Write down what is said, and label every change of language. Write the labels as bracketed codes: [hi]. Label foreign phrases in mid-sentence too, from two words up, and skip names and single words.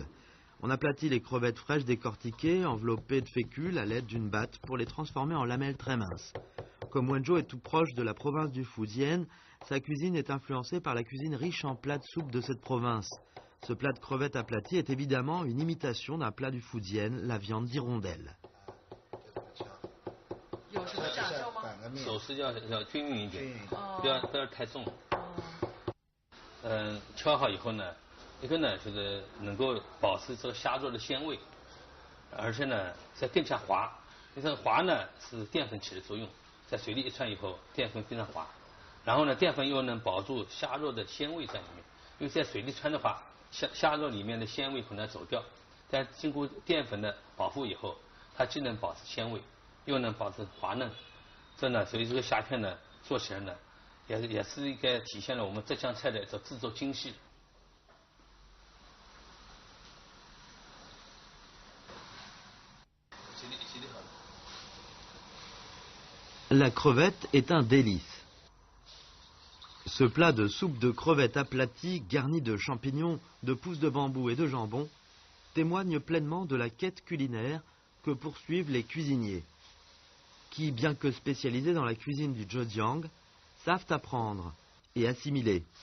[fr] On aplatit les crevettes fraîches décortiquées, enveloppées de fécule à l'aide d'une batte pour les transformer en lamelles très minces. Comme Wenzhou est tout proche de la province du Fujian, sa cuisine est influencée par la cuisine riche en plats de soupe de cette province. Ce plat de crevettes aplaties est évidemment une imitation d'un plat du Fujian, la viande d'hirondelle. [zh] 手势要均匀一点，不要太重。敲好以后呢，一个呢就是能够保持这个虾肉的鲜味，而且呢再更加滑。这个滑呢是淀粉起的作用，在水里一串以后，淀粉非常滑，然后呢淀粉又能保住虾肉的鲜味在里面。因为在水里穿的话，虾肉里面的鲜味可能走掉，但经过淀粉的保护以后，它既能保持鲜味，又能保持滑嫩。这呢，所以这个虾片呢做起来呢，也是一个体现了我们浙江菜的这制作精细。 [fr] La crevette est un délice. Ce plat de soupe de crevettes aplatie, garni de champignons, de pousses de bambou et de jambon, témoigne pleinement de la quête culinaire que poursuivent les cuisiniers, qui, bien que spécialisés dans la cuisine du Zhejiang, savent apprendre et assimiler.